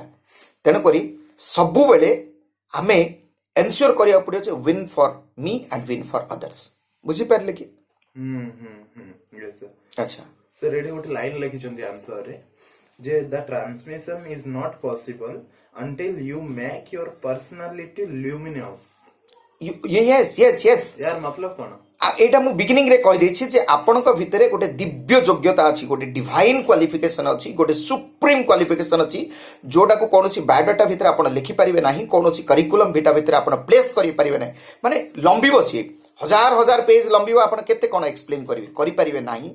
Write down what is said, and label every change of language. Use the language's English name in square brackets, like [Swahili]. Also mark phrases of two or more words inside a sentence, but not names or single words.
[Odia] ତେଣୁକରି ସବୁବେଳେ ଆମେ ଏନ୍ସ୍ୟୋର କରିବାକୁ ପଡ଼ିବ ଯେ [English] win for me and win for others. [Odia] ବୁଝିପାରିଲେ କି? [English] yes sir. [Odia] ଆଚ୍ଛା [English] Sir, [Odia] ଏଠି ଗୋଟେ ଲାଇନ ଲେଖିଛନ୍ତି ଆନ୍ସରରେ ଯେ [English] the transmission is not possible until you make your personality luminous. yes [Hindi] यार मतलब କଣ? [Odia] ଏଇଟା ମୁଁ ବିଗିନିଂରେ କହିଦେଇଛି ଯେ ଆପଣଙ୍କ ଭିତରେ ଗୋଟେ ଦିବ୍ୟ ଯୋଗ୍ୟତା ଅଛି, ଗୋଟେ [English] divine qualification [Odia] ଅଛି, ଗୋଟେ [English] supreme qualification [Odia] ଅଛି, ଯୋଉଟାକୁ କୌଣସି ବାୟୋଡାଟା ଭିତରେ ଆପଣ ଲେଖିପାରିବେ ନାହିଁ, କୌଣସି [English] curriculum vitae [Odia] ଭିତରେ ଆପଣ ପ୍ଲେସ୍ କରିପାରିବେ ନାହିଁ। ମାନେ ଲମ୍ବିବ ସିଏ, ହଜାର ପେଜ ଲମ୍ବିବ, ଆପଣ କେତେ କ'ଣ ଏକ୍ସପ୍ଲେନ୍ କରିପାରିବେ ନାହିଁ।